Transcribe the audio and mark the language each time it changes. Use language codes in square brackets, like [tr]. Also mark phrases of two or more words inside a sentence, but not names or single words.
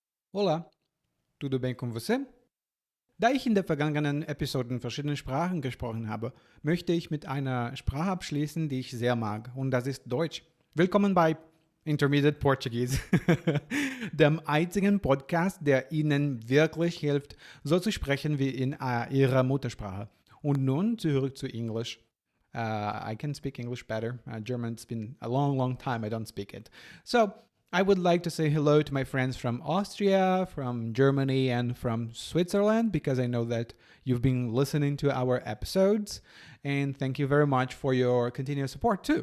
[pt] Hola, tudo bem com você? [de] Da ich in der vergangenen Episode in verschiedenen Sprachen gesprochen habe, möchte ich mit einer Sprache abschließen, die ich sehr mag, und das ist Deutsch. Willkommen bei Intermediate Portuguese, dem einzigen Podcast, der Ihnen wirklich hilft, so zu sprechen wie in Ihrer Muttersprache. Und nun zurück zu Englisch. [en] I can speak English better. German's been a long, long time I don't speak it. So, I would like to say hello to my friends from Austria, from Germany, and from Switzerland because I know that you've been listening to our episodes. And thank you very much for your continuous support too.